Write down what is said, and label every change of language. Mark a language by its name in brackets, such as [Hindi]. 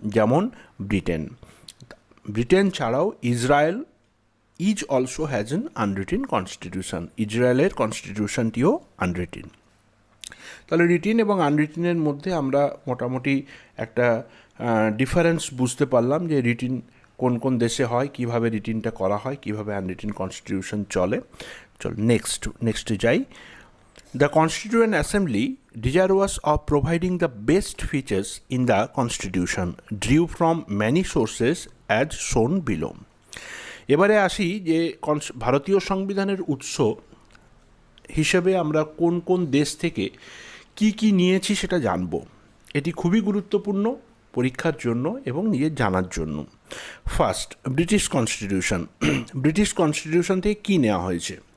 [Bangla] যেমন ব্রিটেন ছাড়াও Israel [English] also has an unwritten constitution, [Bangla] ইসরায়েলের কনস্টিটিউশনটিও আনরিটিন। তাহলে রিটিন এবং আনরিটিনের মধ্যে আমরা মোটামুটি একটা ডিফারেন্স বুঝতে পারলাম যে রিটিন কোন কোন দেশে হয়, কিভাবে রিটিনটা করা হয়, কিভাবে আনরিটিন কনস্টিটিউশন চলে। চল নেক্সটে যাই। [English] The constituent assembly desirous of providing the best features in the constitution drew from many sources as shown below. [Bangla] এবারে আসি যে ভারতীয় সংবিধানের উৎস হিসেবে আমরা কোন কোন দেশ থেকে কি নিয়েছি সেটা জানব। এটি খুবই গুরুত্বপূর্ণ পরীক্ষার জন্য এবং নিজের জানার জন্য। First, British constitution. British constitution থেকে কী নেওয়া হয়েছে?